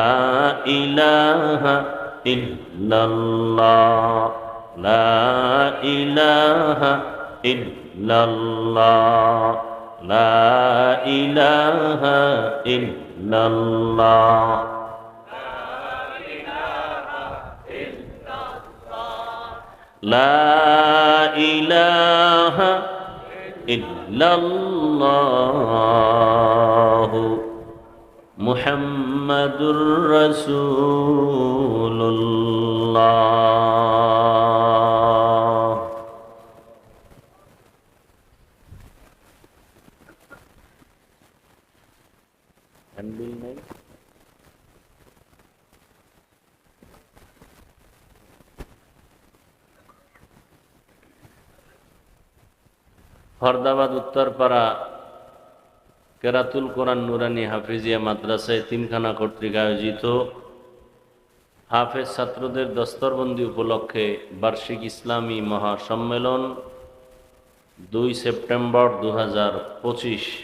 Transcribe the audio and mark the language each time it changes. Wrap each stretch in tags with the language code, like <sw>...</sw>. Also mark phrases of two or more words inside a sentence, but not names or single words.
<ar>الہ الا اللہ لا الہ الا اللہ لا الہ الا اللہ لا الہ الا اللہ محمد رسول اللہ</ar> <bn>হ্যান্ডবিল নেই ফরদাবাদ উত্তরপাড়া কেরাতুল কোরআন নুরানি হাফিজিয়া মাদ্রাসায় তিনখানা কর্তৃক আয়োজিত হাফেজ ছাত্রদের দস্তরবন্দি উপলক্ষে বার্ষিক ইসলামী মহাসম্মেলন 2 সেপ্টেম্বর 2025</bn>